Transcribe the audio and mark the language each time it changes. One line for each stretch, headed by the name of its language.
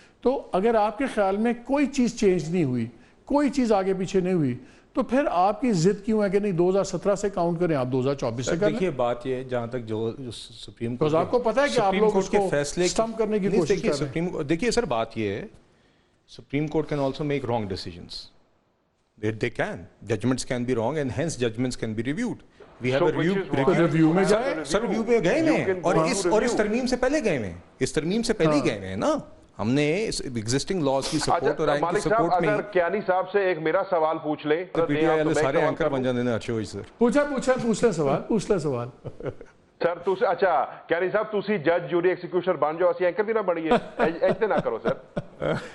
Urdu: تو اگر آپ کے خیال میں کوئی چیز چینج نہیں ہوئی, کوئی چیز آگے پیچھے نہیں ہوئی, تو پھر آپ کی ضد کیوں ہے کہ نہیں 2017 سے کاؤنٹ کریں, آپ 2024 سے کریں. دیکھیے بات یہ جہاں تک جو سپریم کورٹ آپ کو پتا ہے کہ آپ لوگ اس کو سٹمپ کرنے کی کوشش کر رہے ہیں. دیکھیے سر بات یہ ہے,
English: Supreme court can also make wrong decisions. They can. Judgments can be wrong and hence judgments can be reviewed. We have a review
Urdu: میں جائے. سر ریویو میں گئے ہیں اور اس ترمیم سے پہلے گئے ہیں. اس ترمیم سے پہلے گئے ہیں نا. ہم نے ایگزسٹنگ لاز کی سپورٹ اور آئین کی سپورٹ میں. اگر کیانی صاحب سے ایک میرا سوال پوچھ لیں.
Punjabi: پی ٹی آئی والے سارے اینکر بن جاندے نے اچھے ہوئی سر.
Urdu: پوچھ لیں سوال.
Punjabi: سر تسی اچھا کیانی صاحب تسی جج جوری ایکسیکیوشنر بن جاؤ, اسی اینکر بھی نہ بنیے, ایسے نہ کرو سر.